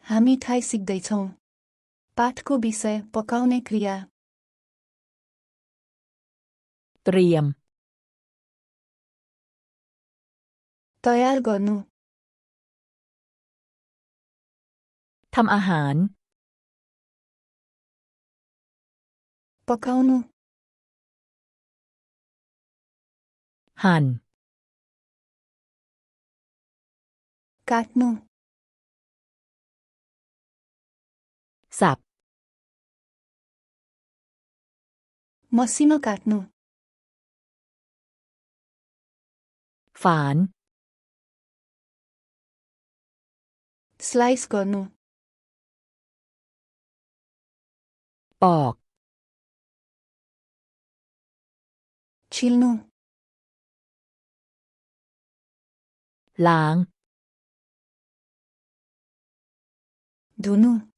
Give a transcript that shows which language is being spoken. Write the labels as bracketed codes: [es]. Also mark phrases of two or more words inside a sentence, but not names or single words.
[ne] हामी थाई सिक्दैछौँ। पाठको विषय पकाउने क्रिया। เตรียม तयार गर्नु। [th] ทำอาหาร [ne] पकाउनु। หั่น काट्नु। สับ मसिनो काट्नु। ฝาน स्लाइस गर्नु। ปอก छिल्नु। ล้าง धुनु।